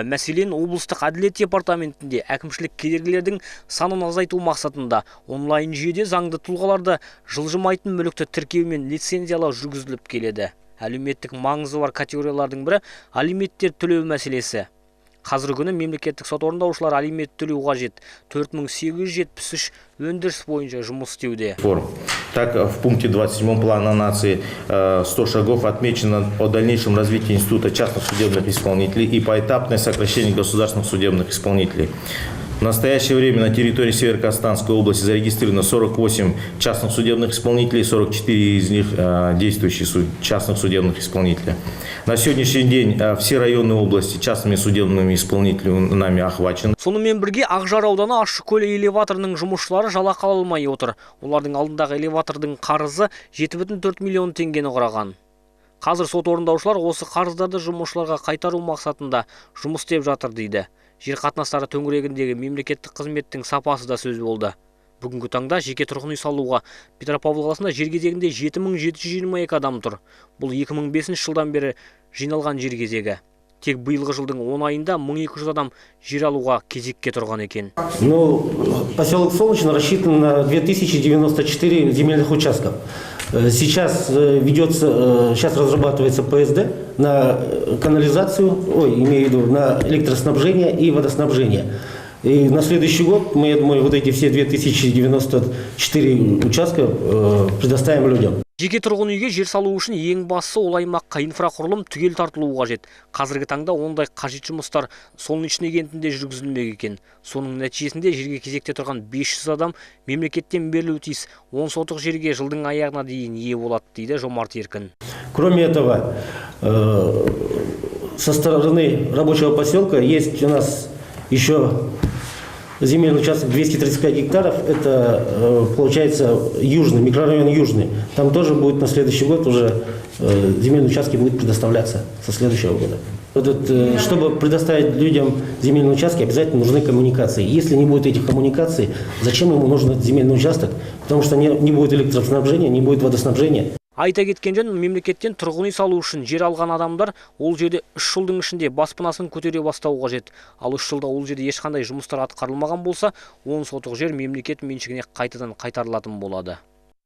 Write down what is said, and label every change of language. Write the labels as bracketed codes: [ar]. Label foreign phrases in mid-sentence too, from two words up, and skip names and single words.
[kk] Мәселен, облыстық әділет департаментінде әкімшілік кедергілердің санын азайту мақсатында онлайн жүйеде заңды тұлғаларды жылжымайтын мүлікті тіркеу мен лицензиялау жүргізіліп келеді. Әлеуметтік маңызы бар категориялардың бірі алименттер төлеу мәселесі. Қазіргі күні мемлекеттік сот орындаушылар алимент төлеу қажет. 4873 өндіріс бойынша жұмыс істеуде. [ru] Так, в пункте 27 плана нации 100 шагов отмечено о дальнейшем развитии института частных судебных исполнителей и поэтапное сокращение государственных судебных исполнителей. В настоящее время на территории Северо-Казахстанской области зарегистрировано 48 частных судебных исполнителей, 44 из них действующие частных судебных исполнителей. На сегодняшний день все районы области частными судебными исполнителями нами охвачены. [kk] Сонымен бірге Ақжар ауданы Ащыкөл элеваторының жұмысшылары жалақы ала алмай отыр. Олардың алдындағы элеватордың қарызы 7,4 миллион теңгені құраған. Қазір сот орындаушылар осы қарыздарды жұмысшыларға қайтару мақсатында жұмыс істеп жатыр дейді. Жер қатынастары төңірегіндегі мемлекеттік қызметтің сапасы да сөз болды. Бүгінгі таңда жеке тұрғын үй салуға Петропавл қаласында жер кезегінде 7722 адам тұр. Бұл 2005 жылдан бері жиналған жер кезегі. Тек биылғы жылдың 10 айында 1200 адам жер алуға кезекке тұрған екен. [ru] Поселок Солнечный рассчитан на 2094 земельных участков. Сейчас разрабатывается ПСД на канализацию, имею в виду на электроснабжение и водоснабжение. И на следующий год мы, я думаю, вот эти все 2094 участка предоставим людям. [kk] Жеке тұрғын үйге жер салу үшін ең бастысы ол аймаққа инфрақұрылым түгел тартылуы қажет. Қазіргі таңда ондай қажет жұмыстар Солнечный кентінде жүргізілмек екен. Соның нәтижесінде жерге кезекте тұрған 500 адам мемлекеттен берілуі тиіс. 10 сотық жерге жылдың аяғына дейін ие болады, дейді Жомарт Еркін. [ru] Кроме этого, со стороны рабочего поселка есть у нас еще земельный участок 235 гектаров, это получается южный, микрорайон Южный. Там тоже будет на следующий год уже земельные участки будут предоставляться со следующего года. Чтобы предоставить людям земельные участки, обязательно нужны коммуникации. Если не будет этих коммуникаций, зачем ему нужен этот земельный участок? Потому что не будет электроснабжения, не будет водоснабжения. [kk] Айта кеткен жөн, мемлекеттен тұрғын үй салу үшін жер алған адамдар ол жерде 3 жылдың ішінде баспанасын көтере бастауы қажет. Ал 3 жылда ол жерде ешқандай жұмыстар атқарылмаған болса, 10 сотық жер мемлекет меншігіне қайтадан қайтарылатын болады.